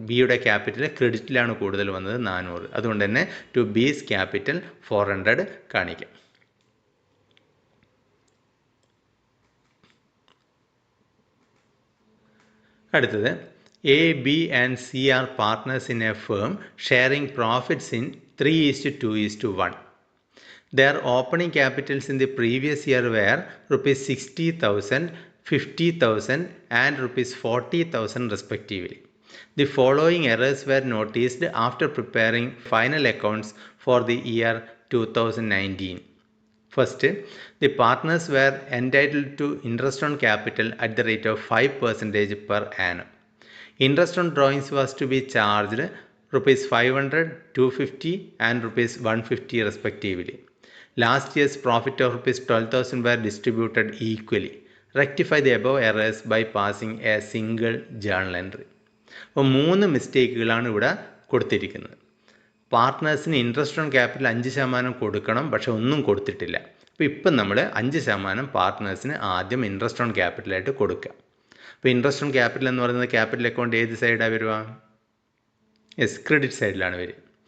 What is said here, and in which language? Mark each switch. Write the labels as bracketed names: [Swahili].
[Malayalam] ബിയുടെ ക്യാപിറ്റൽ ക്രെഡിറ്റിലാണ് കൂടുതൽ വന്നത് 400, അതുകൊണ്ട് തന്നെ ടു ബീസ് ക്യാപിറ്റൽ 400 കാണിക്കാം. അടുത്തത് [English] A, B and C are partners in a firm sharing profits in 3:2:1. Their opening capitals in the previous year were rupees 60,000, 50,000 and rupees 40,000 respectively. The following errors were noticed after preparing final accounts for the year 2019. First, the partners were entitled to interest on capital at the rate of 5% per annum. Interest on drawings was to be charged rupees 500, 250 and rupees 150 respectively. Last year's profit of rupees 12,000 were distributed equally. Rectify the above errors by passing a single journal entry. [Malayalam] അപ്പോൾ 3 മിസ്റ്റേക്കുകളാണ് ഇവിടെ കൊടുത്തിരിക്കുന്നത്. പാർട്ട്നേഴ്സിന് interest on capital 5% കൊടുക്കണം, പക്ഷെ ഒന്നും കൊടുത്തിട്ടില്ല. അപ്പോൾ ഇപ്പം നമ്മൾ 5% പാർട്ട്നേഴ്സിന് ആദ്യം ഇൻട്രസ്റ്റ് ഓൺ ക്യാപിറ്റലായിട്ട് കൊടുക്കുക. അപ്പോൾ ഇൻട്രസ്റ്റ് ഓൺ ക്യാപിറ്റൽ എന്ന് പറയുന്നത് ക്യാപിറ്റൽ അക്കൗണ്ട് ഏത് സൈഡാണ് വരിക? യെസ്, ക്രെഡിറ്റ് സൈഡിലാണ് വരിക.